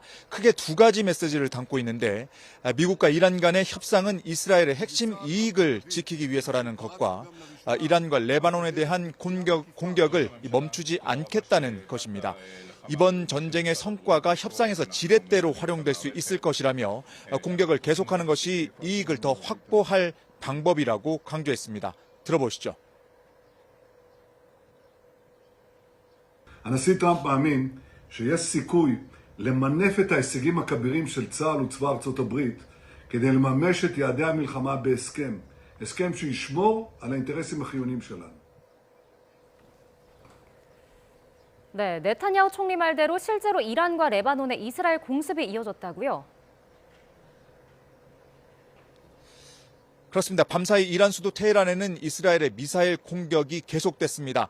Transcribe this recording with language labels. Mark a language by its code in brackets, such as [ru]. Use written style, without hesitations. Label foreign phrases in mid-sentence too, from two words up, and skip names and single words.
[ko] 크게 두 가지 메시지를 담고 있는데 미국과 이란 간의 협상은 이스라엘의 핵심 이익을 지키기 위해서라는 것과 이란과 레바논에 대한 공격을 멈추지 않겠다는 것입니다. 이번 전쟁의 성과가 협상에서 지렛대로 활용될 수 있을 것이라며 공격을 계속하는 것이 이익을 더 확보할 방법이라고 강조했습니다. 들어보시죠. [he] הנשיא טראמפ מאמין שיש סיכוי למנף את ההישגים הכבירים של צה"ל וצבא ארצות הברית כדי לממש את יעדי המלחמה בהסכם, הסכם שישמור על האינטרסים החיוניים שלנו. [ko] 네, 네타냐후 총리 말대로 실제로 이란과 레바논의 이스라엘 공습이 이어졌다고요? 그렇습니다. 밤사이 이란 수도 테헤란에는 이스라엘의 미사일 공격이 계속됐습니다.